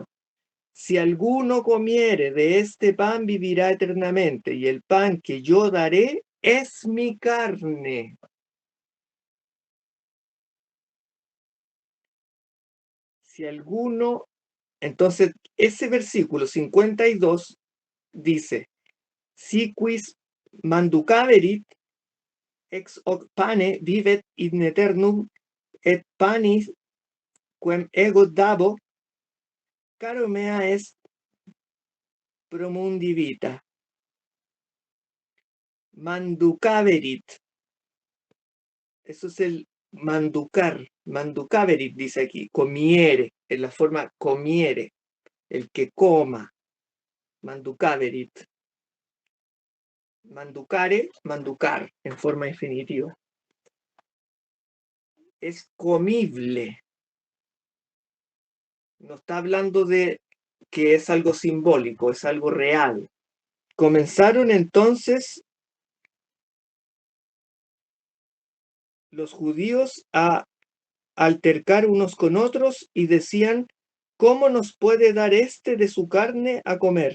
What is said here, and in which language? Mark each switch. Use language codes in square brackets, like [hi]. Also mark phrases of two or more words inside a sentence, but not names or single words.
[es] Si alguno comiere de este pan, vivirá eternamente, y el pan que yo daré es mi carne. Si alguno... Entonces, ese versículo 52 dice: [la] si quis manducaverit ex hoc pane vivet in eternum, et panis quem ego dabo, caro mea est pro mundi vita. [es] Manducaverit. Eso es el manducar. Manducaverit dice aquí. Comiere. En la forma comiere. El que coma. [la] Manducaverit. Manducare, [es] manducar en forma infinitiva. Es comible. No está hablando de que es algo simbólico, es algo real. Comenzaron entonces los judíos a altercar unos con otros y decían: ¿cómo nos puede dar este de su carne a comer?